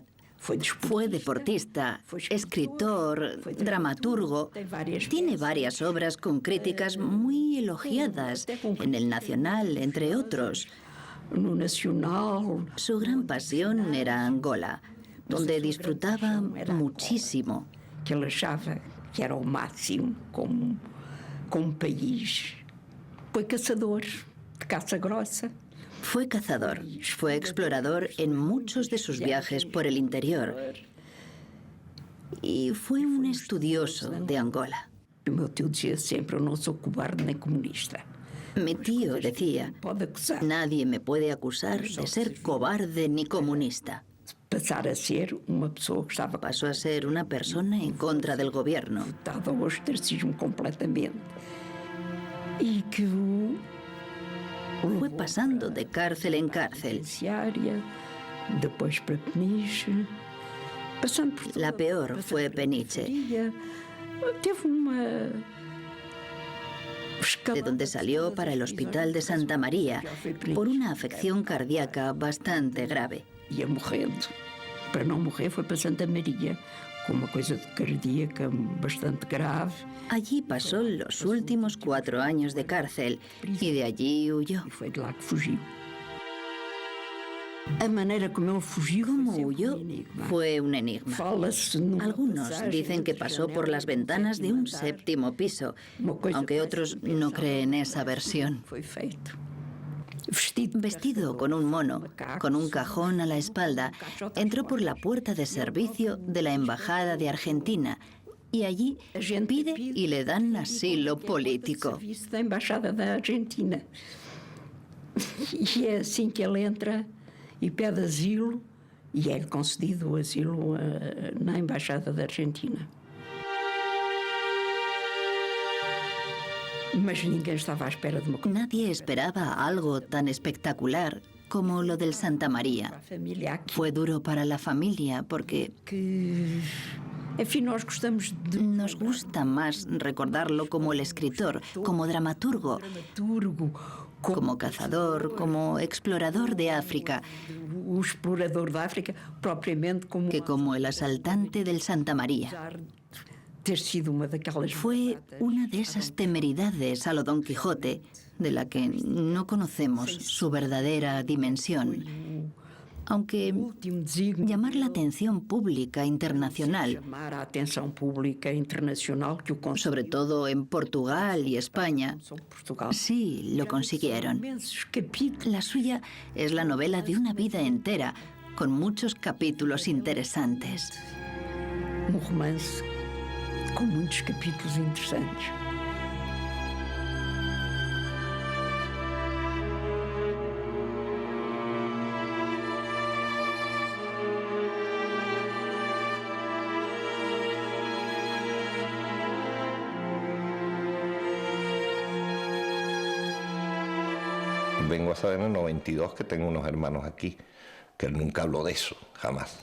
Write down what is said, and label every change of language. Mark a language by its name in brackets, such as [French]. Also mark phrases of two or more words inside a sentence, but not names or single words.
[Spanish] Fue deportista, escritor, dramaturgo. Tiene varias obras con críticas muy elogiadas en El Nacional, entre otros. Su gran pasión era Angola, donde disfrutaba muchísimo. [Portuguese] Que ele achava que era o máximo como país. [Spanish] Fue cazador de caza grossa. Fue cazador, fue explorador en muchos de sus viajes por el interior. y fue un estudioso de Angola. [Portuguese] O meu tio dizia sempre: eu não sou cobarde nem comunista. [Spanish] Mi tío decía: [Portuguese] Pode acusar. [Spanish] nadie me puede acusar de ser cobarde ni comunista. [Portuguese] Passar a ser uma pessoa que estava [Spanish] Pasó a ser una persona en contra del gobierno. [Portuguese] votada ao ostracismo completamente. E que [Spanish] Fue pasando de cárcel en cárcel. [Portuguese] penitenciária, depois para Peniche, passando por [Spanish] La peor fue Peniche, [Portuguese] Teve uma [Spanish] de donde salió para el hospital de Santa María por una afección cardíaca bastante grave. [Portuguese] Ia morrendo. Para não morrer foi para Santa Maria, com uma coisa de cardíaca bastante grave. [Spanish] Allí pasó los últimos 4 años de cárcel y de allí huyó. [Portuguese] E foi de lá que fugiu. A maneira como ele fugiu [Spanish] ¿Cómo [Portuguese] foi sempre [Spanish] huyó? [Portuguese] um enigma. [Spanish] Fue un enigma. [Portuguese] Fala-se numa [Spanish] Algunos [Portuguese] passagem [Spanish] dicen que [Portuguese] entre [Spanish] pasó por [Portuguese] janelas [Spanish] las ventanas de un [Portuguese] sétimo andar. [Spanish] séptimo piso, [Portuguese] Uma coisa [Spanish] aunque [Portuguese] mais [Spanish] otros no [Portuguese] impensável [Spanish] creen esa versión. [Portuguese] Foi feito. [Spanish] Vestido Vestido con un mono, con un cajón a la espalda, entró por la puerta de servicio de la Embajada de Argentina y allí pide y le dan asilo político. [Portuguese] Serviço da Embaixada da Argentina. E é assim que ele entra e pede asilo, e é concedido o asilo na Embaixada da Argentina. Mas ninguém estava à espera de uma coisa. [Spanish] Nadie esperaba algo tan espectacular como lo del Santa María. [Portuguese] A família aqui, [Spanish] Fue duro para la familia porque [Portuguese] que, enfim, nós gostamos de [Spanish] nos gusta más recordarlo como el escritor, como dramaturgo, dramaturgo, como cazador, como explorador de África, [Portuguese] o explorador da África, propriamente como [Spanish] que como el asaltante del Santa María. [Portuguese] apesar de ter sido uma daquelas [Spanish] Fue una de esas temeridades a lo Don Quijote, de la que no conocemos su verdadera dimensión. Aunque [Portuguese] último desígnio [Spanish] llamar la atención pública internacional, [Portuguese] chamar a atenção pública internacional que o [Spanish] sobre todo en Portugal y España, Portugal. sí lo consiguieron. [Portuguese] Imensos capítulos. [Spanish] La suya es la novela de una vida entera, con muchos capítulos interesantes. [Portuguese] Um romance com muitos capítulos interessantes. [Spanish] Vengo a saber en el 92 que tengo unos hermanos aquí, que él nunca habló de eso, jamás.